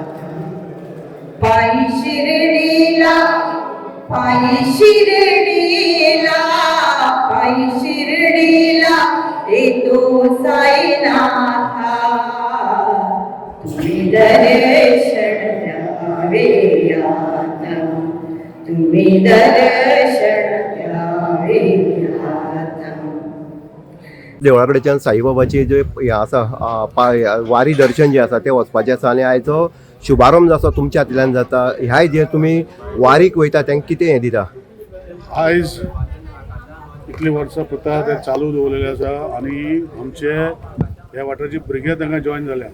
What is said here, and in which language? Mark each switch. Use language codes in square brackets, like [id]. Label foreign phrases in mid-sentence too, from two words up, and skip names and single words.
[mr] पायी शिर्डीला, पायी शिर्डीला, पायी शिर्डीला येतो साईनाथा, तुम्ही दर्शन द्यावे आता, तुम्ही दर्शन द्यावे आता। [kok] देवळाकडेच्यान साईबाबाची जे हे आसा वारी दर्शन जे आसा ते वचपाचें आसा आनी आयचो शुभारंभ जो तुमच्या हातूंतल्यान जाता। ह्या जे तुमी वारीक वयता तांकां कितें हें दिता? आयज इतली वर्सां पुता ते चालू दवरलेले आसा आनी आमचे ह्या वाठाराची भुरगे तांकां जॉयन जाल्या।